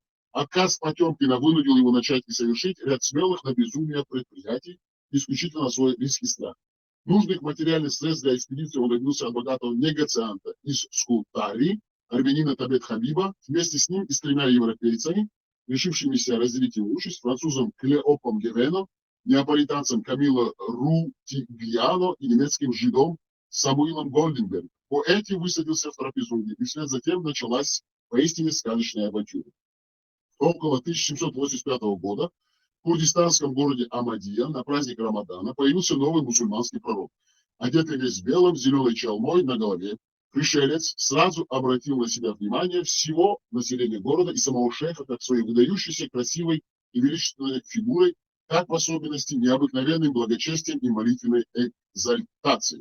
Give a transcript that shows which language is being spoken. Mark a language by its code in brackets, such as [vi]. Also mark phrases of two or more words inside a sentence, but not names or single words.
[ru] Отказ Потемкина вынудил его начать и совершить ряд смелых на безумие предприятий, исключительно на свой риски страх. Нужных материальных средств для экспедиции он добился от богатого негацианта из Скутари, армянина Табет Хабиба, вместе с ним и с 3 европейцами, решившимися разделить его участь, французом Клеопом Гевено, неаполитанцем Камило Рутиgliano и немецким жидом Самуилом Гольденбергом. Боэти высадился в Трапезунде, и вслед за тем началась поистине сказочная авантюра. Около 1785 года в курдистанском городе Амадия на праздник Рамадана появился новый мусульманский пророк. Одетый весь белым, с зеленой чалмой на голове, пришелец сразу обратил на себя внимание всего населения города и самого шейха, как своей выдающейся, красивой и величественной фигурой, как в особенности необыкновенным благочестием и молитвенной экзальтацией.